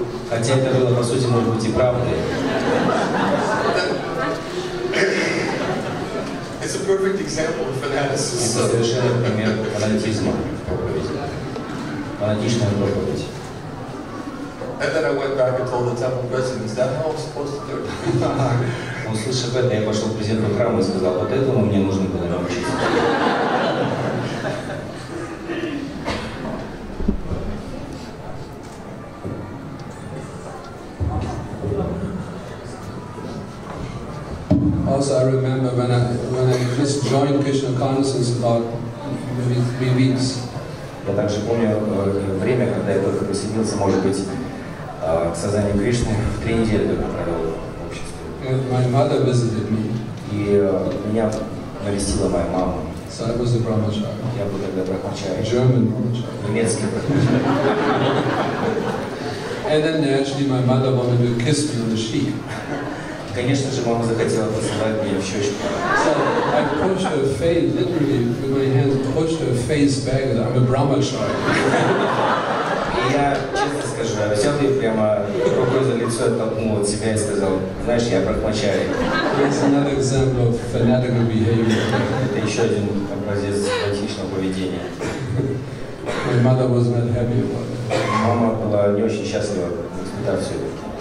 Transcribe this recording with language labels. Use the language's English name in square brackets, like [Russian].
[Russian] Хотя это было, по сути, может быть, и правдой. Это совершенно пример фанатизма. проповедь. Фанатичная проповедь. [English] And then I went back and told the temple president, is that how I'm supposed to do it? [Russian] Услышав это, я пошел к президенту храма и сказал, вот этому мне нужно было научиться. [English] Also, I remember when I just joined Krishna consciousness about maybe 3 weeks. [Russian] Я также помню время, когда я только присоединился, может быть, к созданию Кришны, в 3 недели только провел в обществе. [English] My mother visited me. [Russian] И меня навестила моя мама. [English] So I was a brahmachari. [Russian] Я был тогда брахмачари. [English] German brahmachari. [Russian] Немецкий брахмачари. [English] And then actually my mother wanted to kiss me on the cheek. [Russian] Конечно же, мама захотела поцеловать меня в щечку. [English] So I pushed her face, literally with my hands, pushed her face back and I'm a brahmachari. [Russian] И я, честно скажу, я взял ее прямо рукой за лицо, оттолкнул от себя и сказал, знаешь, я брахмачари. [English] That's another example of fanatical behavior. [Russian] Это еще один образец фанатичного поведения. [English] My mother was not happy about it. [Russian] Мама была не очень счастлива, испытав все это.